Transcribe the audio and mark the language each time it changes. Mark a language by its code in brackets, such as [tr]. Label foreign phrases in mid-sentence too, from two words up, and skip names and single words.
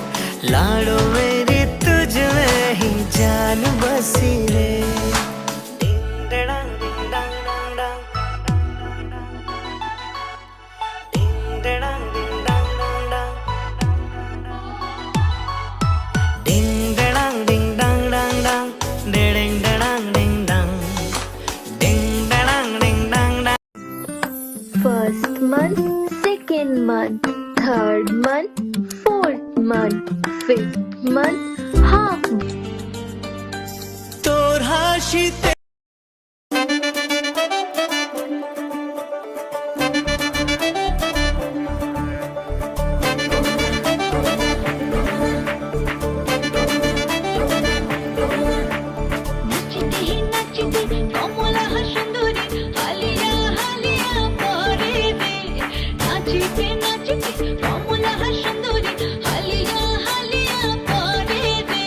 [en] लाडो मेरी जान बसी रे डिंग डड़ांग डिंग डांग डांग डांग डिंग डड़ांग डिंग डांग डांग डांग डिंग डड़ांग डिंग डांग डांग डांग डिंग डड़ांग डिंग डांग डिंग डड़ांग डिंग डांग डांग First month, second month, third month, fourth month, fifth month, half. [bn] তোর হাসিতে নাচিতে কমলা সুন্দরী হালিয়া হালিয়া পরে রে নাচিতে নাচিতে কমলা সুন্দরী হালিয়া হালিয়া পরে রে